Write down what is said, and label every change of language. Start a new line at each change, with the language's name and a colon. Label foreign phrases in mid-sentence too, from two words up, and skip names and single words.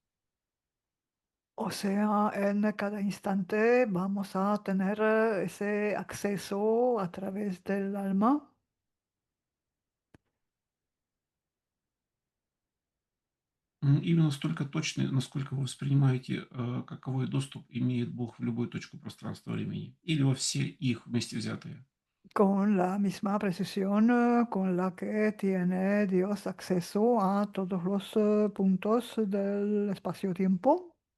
Spanish: O sea, en cada instante vamos a tener ese acceso a través del alma.
Russian: Именно настолько точный, насколько вы воспринимаете, каковой доступ имеет Бог в любую точку пространства-времени или во все их вместе взятые.
Spanish: Con la misma precisión con la que tiene Dios acceso a todos los puntos del espacio-tiempo.